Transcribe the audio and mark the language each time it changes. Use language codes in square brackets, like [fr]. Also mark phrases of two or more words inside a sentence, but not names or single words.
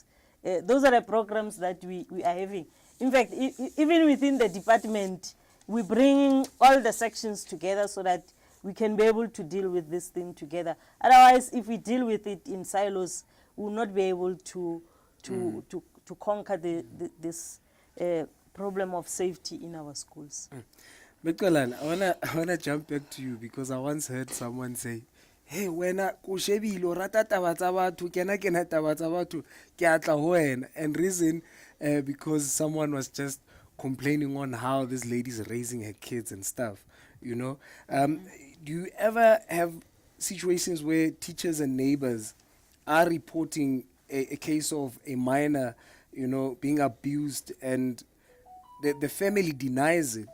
[en] Those are the programs that we are having. In fact, even within the department, we bring all the sections together so that we can be able to deal with this thing together. Otherwise, if we deal with it in silos, we will not be able to conquer this problem of safety in our schools. Mekwelan, I wanna jump back to you because I once heard someone say, [st] "Hey, wena kushebilo rata taba tsa batho, kena taba tsa batho, ke atla ho wena." [en] And reason because someone was just complaining on how this lady's raising her kids and stuff, you know. Do you ever have situations where teachers and neighbors are reporting a case of a minor, you know, being abused and the family denies it?